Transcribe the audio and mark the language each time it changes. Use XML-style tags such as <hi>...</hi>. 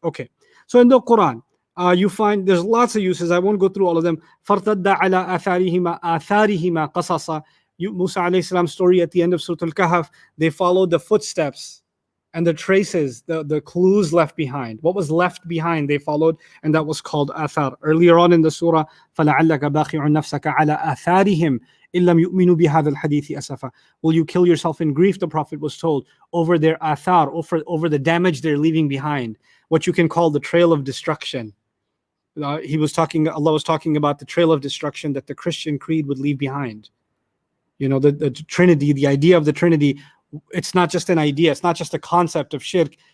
<en>Okay, so in the Quran you find there's lots of uses. I won't go through all of them.</en> <ar>فَارْتَدَّ عَلَى آثَارِهِمَا قَصَصًا.</ar> <en>Musa alayhi salam's story at the end of Surah Al-Kahf, they followed the footsteps and the traces, the clues left behind. What was left behind they followed, and that was called athar. Earlier on in the surah,</en> <ar>فَلَعَلَّكَ بَاخِعٌ نَفْسَكَ عَلَى آثَارِهِمْ إِن لَمْ يُؤْمِنُوا بِهَذَا الْحَدِيثِ أَسَفًا.</ar> <en>Will you kill yourself in grief, the Prophet was told, over their athar, over the damage they're leaving behind, what you can call the trail of destruction. Allah was talking about the trail of destruction that the Christian creed would leave behind. The Trinity, the idea of the Trinity, it's not just an idea, it's not just a concept of shirk.</en>